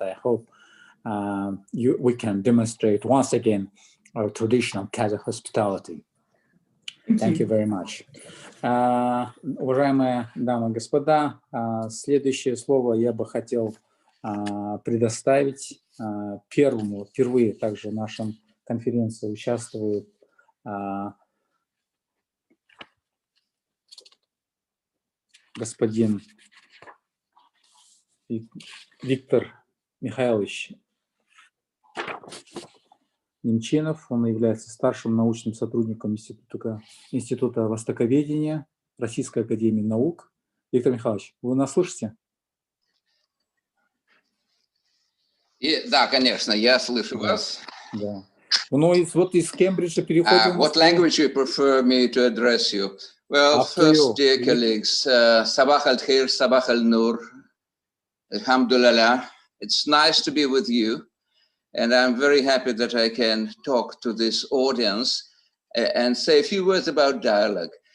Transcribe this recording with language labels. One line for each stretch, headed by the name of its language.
English: I hope we can demonstrate once again our traditional Kazakh hospitality. Thank you very much.
Russian: Уважаемые дамы и господа, следующее слово я бы хотел предоставить впервые также в нашем конференции участвует господин Виктор Михайлович Немчинов. Он является старшим научным сотрудником Института Востоковедения Российской академии наук. Виктор Михайлович, вы нас слышите? Да, конечно, я слышу вас. Да. Ну, вот из Кембриджа переходим...
English: What language you prefer me to address you? Well, first, dear colleagues,
Arabic: Sabah al-Khair, Sabah al-Nur, Alhamdulillah.
English: It's nice to be with you. And I'm very happy that I can talk to this audience and say a few words about dialogue.